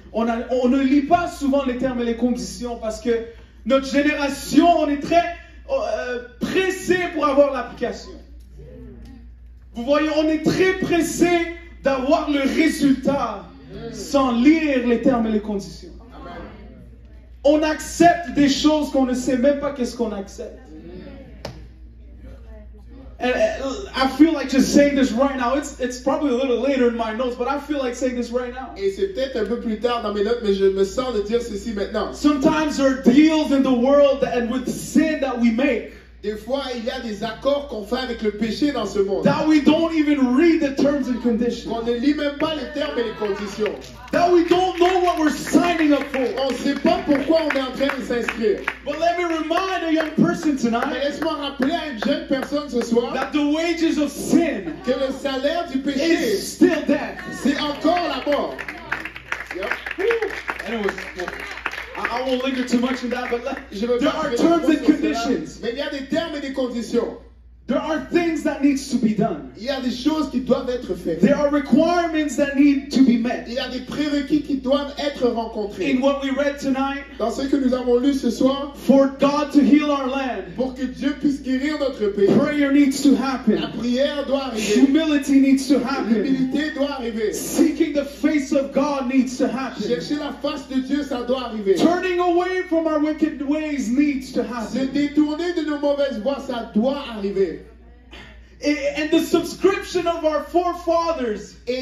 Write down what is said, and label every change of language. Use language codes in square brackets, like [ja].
[fr] On ne lit pas souvent les termes et les conditions parce que notre génération, on est très pressé pour avoir l'application. Vous voyez, on est très pressé d'avoir le résultat sans lire les termes et les conditions. On accepte des choses qu'on ne sait même pas qu'est-ce qu'on accepte. [en] And I feel like just saying this right now. It's probably a little later in my notes, but I feel like saying this right now. [fr] Et c'est peut-être un peu plus tard dans mes notes, mais je me sens de dire ceci maintenant. [en] Sometimes there are deals in the world and with sin that we make. [fr] Des fois, il y a des accords qu'on fait avec le péché dans ce monde. [en] That we don't even read the terms and conditions. [fr] Qu'on ne lit même pas les termes et les conditions. [en] That we don't know what we're signing up for. [fr] On ne sait pas pourquoi on est en train de s'inscrire. [en] But let me remind a young person tonight. [fr] Mais laisse-moi rappeler à une jeune personne ce soir. [en] That the wages of sin. [fr] Que le salaire du péché. [en] Is still death. [fr] C'est encore la mort. [en] Yep. Anyways, I won't linger too much in that, but there are terms and conditions. [fr] Mais il y a des termes et des conditions. [en] There are things that needs to be done. [fr] Il y a des choses qui doivent être faites. [en] There are requirements that need to be met. [fr] Il y a des prérequis qui doivent être rencontrés. [en] In what we read tonight, [fr] dans ce que nous avons lu ce soir, [en] for God to heal our land, [fr] pour que Dieu puisse guérir notre pays, [en] prayer needs to happen. [fr] La prière doit arriver. [en] Humility needs to happen. [fr] L'humilité doit arriver. [en] Seeking the face of God needs to happen. [fr] Chercher la face de Dieu, ça doit arriver. [en] Turning away from our wicked ways needs to happen. [fr] Se détourner de nos mauvaises voies, ça doit arriver. [en] And the subscription of our forefathers